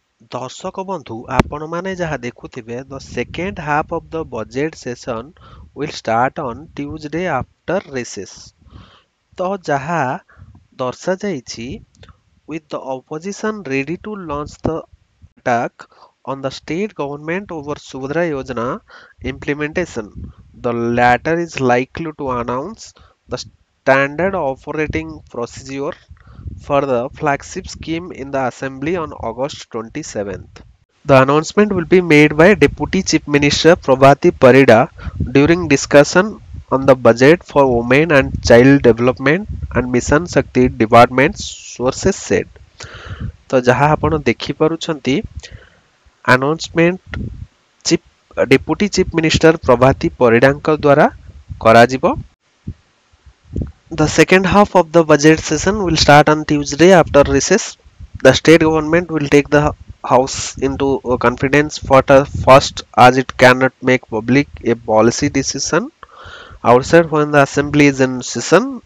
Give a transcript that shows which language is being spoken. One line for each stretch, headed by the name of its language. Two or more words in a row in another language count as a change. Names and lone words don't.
Odia: ଦର୍ଶକ ବନ୍ଧୁ ଆପଣମାନେ ଯାହା ଦେଖୁଥିବେ
English: the second half of the budget session will start on Tuesday after recess।
Odia: ତ ଯାହା ଦର୍ଶାଯାଇଛି
English: with the opposition ready to launch the attack on the state government over Subhadra Yojana implementation, the latter is likely to announce the standard operating procedure for the flagship scheme in the assembly on August 27th. The announcement will be made by Deputy Chief Minister Prabhati Parida during discussion on the budget for women and child development and Mission Shakti department, sources said।
Odia: ତ ଯାହା ଆପଣ ଦେଖିପାରୁଛନ୍ତି
English: announcement deputy chief minister
Odia: ପ୍ରଭାତୀ ପରିଡ଼ାଙ୍କ ଦ୍ୱାରା କରାଯିବ।
English: The second half of the budget session will start on Tuesday after recess. The state government will take the House into confidence first, as it cannot make public a policy decision outside when the assembly is in session.